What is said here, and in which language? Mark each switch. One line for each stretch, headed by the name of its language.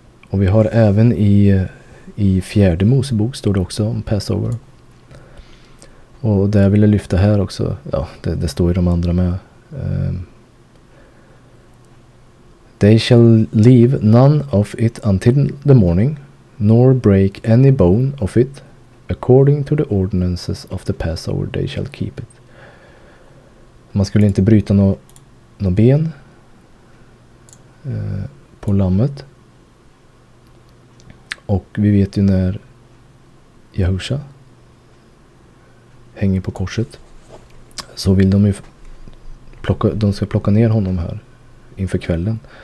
Swedish: Och vi har även i fjärde Mosebok står det också om Passover. Och det jag ville lyfta här också, ja, det står i de andra med.
English: They shall leave none of it until the morning, nor break any bone of it. According to the ordinances of the Passover they shall keep it.
Swedish: Man skulle inte bryta något ben på lammet. Och vi vet ju när Jahusha hänger på korset, så vill de ju de ska plocka ner honom här inför kvällen.